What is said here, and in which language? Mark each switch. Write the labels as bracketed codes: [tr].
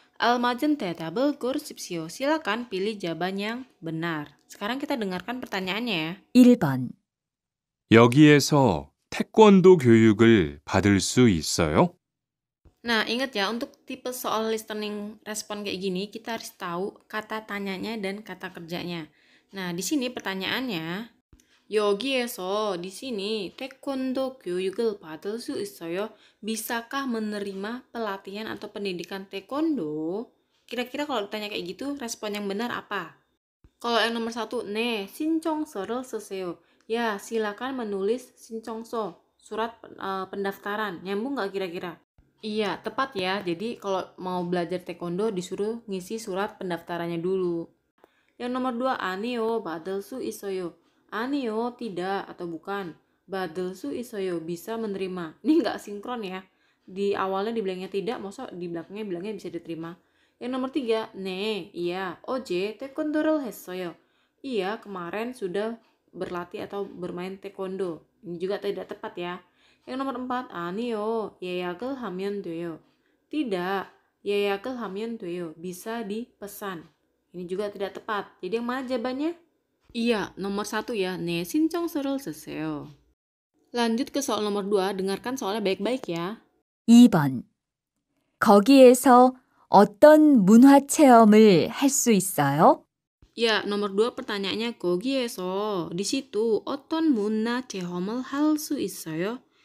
[ko] 알맞은 대답을 고르십시오. [id] Silakan pilih jawaban yang benar. Sekarang kita dengarkan pertanyaannya ya. [ko] 1번. 여기에서 태권도 교육을 받을 수 있어요? [id] Nah, ingat ya, untuk tipe soal listening respon kayak gini, kita harus tahu kata tanyanya dan kata kerjanya. Nah, di sini pertanyaannya, [ko] 여기에서 [id] di sini [ko] 태권도 교육을 받을 수 있어요? [id] Bisakah menerima pelatihan atau pendidikan taekwondo? Kira-kira kalau ditanya kayak gitu, respon yang benar apa? Kalau yang nomor 1, [ko] 네, 신청서를 쓰세요. [id] Ya, silakan menulis 신청서, surat pendaftaran. Nyambung nggak kira-kira? Iya, tepat ya. Jadi kalau mau belajar taekwondo disuruh ngisi surat pendaftarannya dulu. Yang nomor 2, [ko] 아니요, 받을 수 있어요. [id] 아니요, tidak atau bukan. [ko] 받을 수 있어요, [id] bisa menerima. Ini nggak sinkron ya. Di awalnya dibilangnya tidak, maksud di belakangnya bilangnya bisa diterima. Yang nomor 3, 네, iya, [ko] 어제 태권도를 했어요. [id] Iya, kemarin sudah berlatih atau bermain taekwondo. Ini juga tidak tepat ya. Yang nomor 4, [ko] 아니요, 예약을 하면 돼요. [id] Tidak, [ko] 예약을 하면 돼요. [id] Bisa dipesan. Ini juga tidak tepat. Jadi yang mana jawabannya? Iya, nomor 1 ya. [ko] 네, 신청서를 쓰세요. [id] Lanjut ke soal nomor 2. Dengarkan soalnya baik-baik ya. [ko] 2번. 거기에서 어떤 문화 체험을 할 수 있어요? [id] Ya, nomor 2 pertanyaannya [ko] 거기에서 [id] di situ [ko] 어떤 문화 체험을 할 수 있어요?